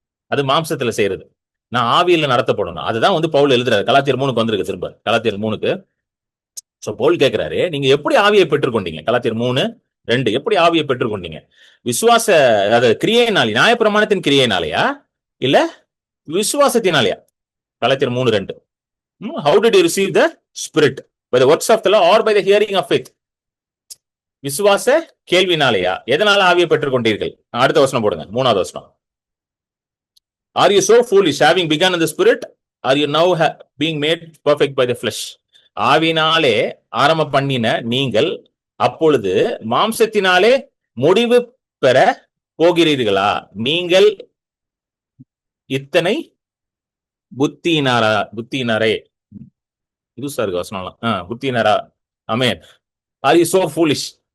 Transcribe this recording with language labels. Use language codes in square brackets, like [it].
[ta] அது மாம்சத்துல செய்யறது. நான் ஆவியில நடத்தப்படணும். அதுதான் வந்து பவுல் எழுதுறாரு. கலாத்தியர் 3க்கு வந்திருக்கு. திரும்ப கலாத்தியர் 3க்கு. சோ பவுல் கேட்கிறாரு, நீங்க எப்படி ஆவியை பெற்றுக்கொண்டீங்க? கலாத்தியர் 3:2 எப்படி ஆவியை பெற்றுக்கொண்டீங்க? விசுவாச கிரியையினாலே, நியாயப்பிரமாணத்தின் கிரியையினாலயா இல்ல விசுவாசத்தினாலயா? கலாத்தியர் 3:2. [en] How did you receive the spirit? By the works of the law or by the hearing of faith? [ta] விசுவாச கேள்வினாலயா? எதனால ஆவியை பெற்றுக்கொண்டீர்கள்? அடுத்த வசனம் போடுங்க, 3வது வசனம். [en] Are you so foolish, having begun in the spirit, are you now being made perfect by the flesh? [ta] ஆவினாலே ஆரம்ப பண்ணின நீங்கள் அப்பொழுது மாம்சத்தினாலே முடிவு பெற போகிறீர்களா? நீங்கள் இத்தனை புத்தியினாரே புதுசா இருக்கு வசனம். புத்தியினரா? ஆமென். [en] Are you so foolish?